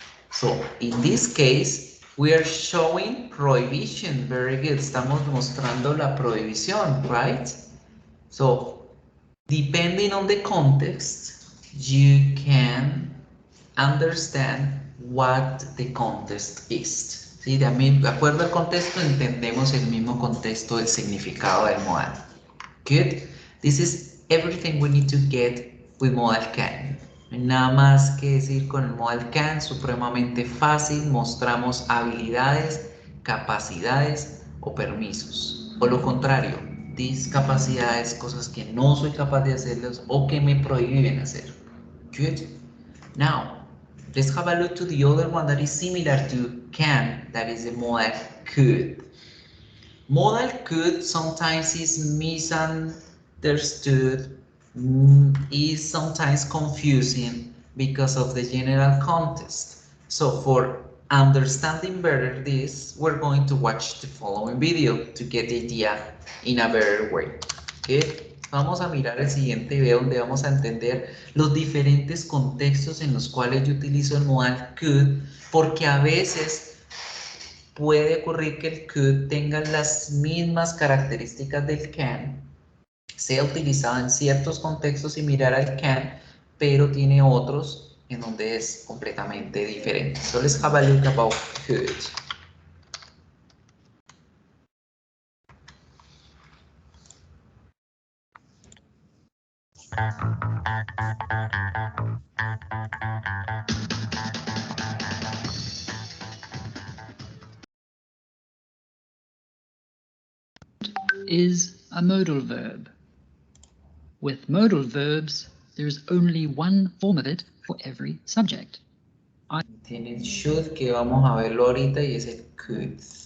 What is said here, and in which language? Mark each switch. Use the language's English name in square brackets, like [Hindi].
[English] So, in this case, we are showing prohibition. Very good. [Spanish] Estamos mostrando la prohibición, [English] right? So, depending on the context, you can understand what the context is. [Spanish] ¿Sí? De acuerdo al contexto, entendemos el mismo contexto del significado del modal. [English] Good. This is everything we need to get with modal can. [Spanish] Nada más que decir con el modal can, supremamente fácil, mostramos habilidades, capacidades o permisos. O lo contrario, discapacidades, cosas que no soy capaz de hacerlas o que me prohíben hacer. [English] Good. Now, let's have a look to the other one that is similar to can, that is the modal could. Modal could sometimes is misunderstood, is sometimes confusing because of the general context. So for understanding better this, we're going to watch the following video to get the idea in a better way. Okay? [Spanish] Vamos a mirar el siguiente video donde vamos a entender los diferentes contextos en los cuales yo utilizo el modal could, porque a veces puede ocurrir que el could tenga las mismas características del can, sea utilizado en ciertos contextos similar al can, pero tiene otros en donde es completamente diferente. [English] So let's have a look about could. Is a modal verb. With modal verbs, there is only one form of it for every subject. [Spanish] Tiene el should, que vamos a verlo ahorita, y es el could.